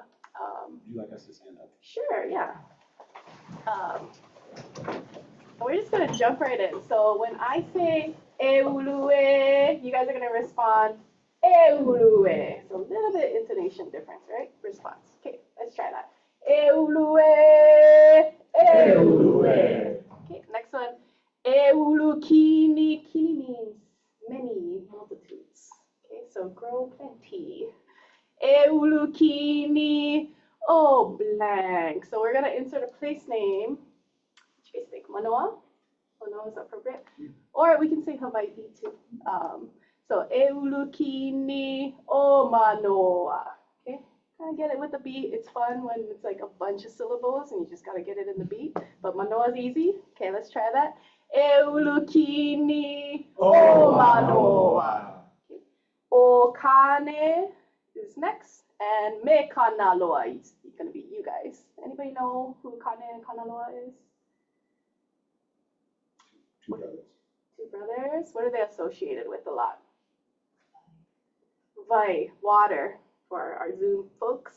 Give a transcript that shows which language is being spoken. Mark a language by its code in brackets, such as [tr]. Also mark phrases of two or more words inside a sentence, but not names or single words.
[en] Would you like us to stand up? Sure, yeah. We're just going to jump right in. So when I say [haw] e ulue, [en] you guys are going to respond [haw] e ulue. [en] So a little bit intonation difference, right? Response. Okay, let's try that. [haw] E ulue, e ulue. [en] Okay, next one. [haw] E ulukini. [en] Kini means many, multitudes. Okay, so grow plenty. [haw] E ulukini, [en] oh blank. So we're going to insert a place name. Which you guys think? Manoa? Manoa is appropriate. Or we can say Hawaii too. So [haw] e ulukini o manoa. [en] Okay, kind of get it with the beat. It's fun when it's like a bunch of syllables and you just got to get it in the beat. But manoa is easy. Okay, let's try that. [haw] E ulukini o manoa. Okay. [en] O kane is next. And me kanaloa is going to be you guys. Anybody know who kane and kanaloa is? Two brothers. Two brothers. What are they associated with a lot? Vai, water for our Zoom folks.